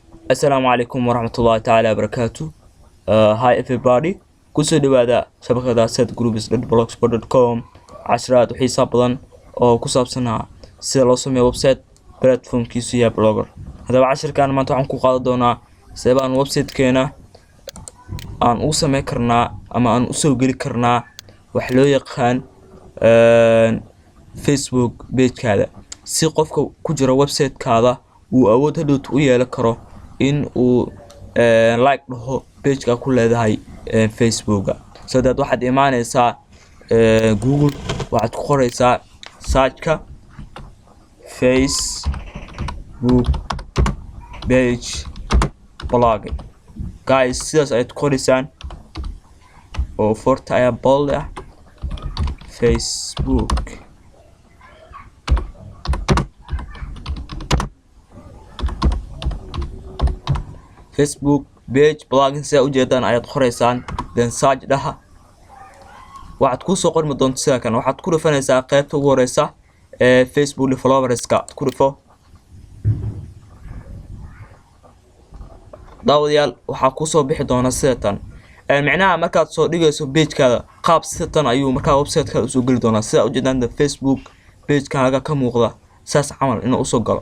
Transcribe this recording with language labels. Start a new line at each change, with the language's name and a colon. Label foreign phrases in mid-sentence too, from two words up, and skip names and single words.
Arabic: السلام عليكم ورحمة الله تعالى وبركاته.
English: Hi everybody.
Somali: kusoo dhawaada shabakada setgroups.blogspot.com casharaad xiiso badan oo ku saabsanaa sida loo sameeyo website platformkiisu yahay blogger. Hadaba cashirkan maanta waxaan ku qaadan doonaa sida aan website-keena aan u sameyn karnaa ama aan u soo geli karnaa wax loo yaqaan Facebook page-kaada si qofka ku jira website-kaada uu awood hadhow u yeelan karo in uu like dhaho page-ka ku leedahay Facebook.
English: So that
Somali: waxaad imaanaysaa Google waxaad ku qoraysaa search-ka
English: Facebook page blogging.
Somali: Guys, sidaas ayaad qoraysaan oo forta ayaa bold ah
English: Facebook page blogging.
Somali: sida ujeedaan ayaad qoraysaan
English: then search
Somali: dhaha waxaad ku soo qormi doontaa sida kan waxaad ku dhufanaysaa qaybta ugu horeysa ee Facebook developerska ku dhufo daawadayaal waxaa ku soo bixi doona sida tan macnaha markaad soo dhigayso page-kaada qaab sida tan ayuu markaa website-ka u soo gali doonaa sida ujeedaan Facebook page-kaaga ka muuqda saas camal inuu soo galo.